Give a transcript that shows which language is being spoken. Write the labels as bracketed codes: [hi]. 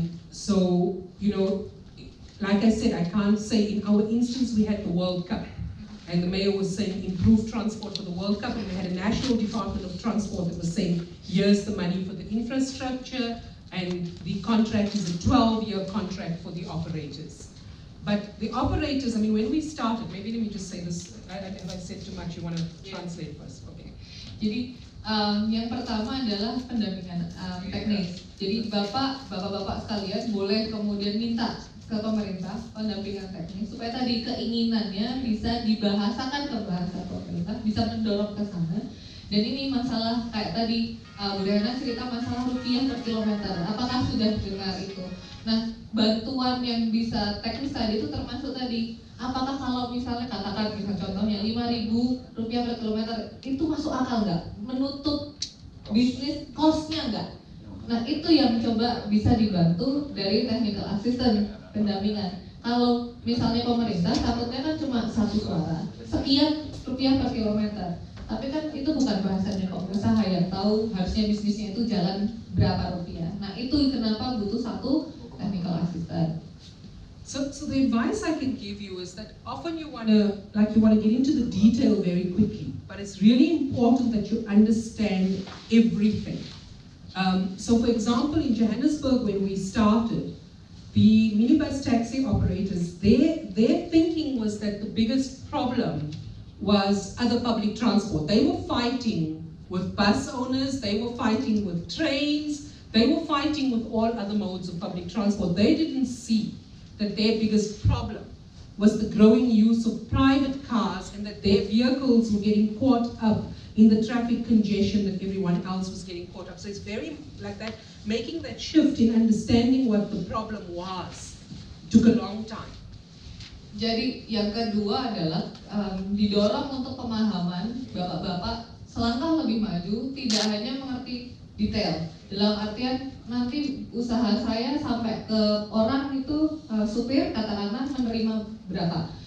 [en] So, you know, like I said, I can't say, in our instance we had the World Cup, and the mayor was saying improve transport for the World Cup, and we had a National Department of Transport that was saying, here's the money for the infrastructure, and the contract is a 12-year contract for the operators. But the operators, I mean, when we started, maybe let me just say this, have I said too much, you want to translate first? Okay. [id] Jadi yang pertama adalah pendampingan teknis. Jadi bapak-bapak sekalian boleh kemudian minta ke pemerintah pendampingan teknis supaya tadi keinginannya bisa dibahasakan ke bahasa pemerintah, bisa mendorong ke sana. Dan ini masalah kayak tadi Bu Rehana cerita masalah rupiah per kilometer. Apakah sudah dengar itu? Nah, bantuan yang bisa teknis tadi itu termasuk tadi. Apakah kalau misalnya katakan contohnya 5.000 rupiah per kilometer itu masuk akal nggak? Menutup bisnis cost-nya nggak? Nah, itu yang coba bisa dibantu dari technical assistant pendampingan. Kalau misalnya pemerintah takutnya kan cuma satu suara, sekian rupiah per kilometer. Tapi kan itu bukan bahasannya pengusaha yang tahu harusnya bisnisnya itu jalan berapa rupiah. Nah, itu kenapa butuh satu technical assistant. [en] So the advice I can give you is that often you want to get into the detail very quickly, but it's really important that you understand everything. So for example, in Johannesburg when we started, the minibus taxi operators, their thinking was that the biggest problem was other public transport. They were fighting with bus owners, they were fighting with trains, they were fighting with all other modes of public transport. They didn't see that their biggest problem was the growing use of private cars and that their vehicles were getting caught up in the traffic congestion that everyone else was getting caught up. So it's very like that, making that shift in understanding what the problem was took a long time. [id] Jadi yang kedua adalah didorong untuk pemahaman bapak-bapak selangkah lebih maju, tidak hanya mengerti detail. Dalam artian nanti usaha saya sampai ke orang itu supir katakanlah menerima berapa.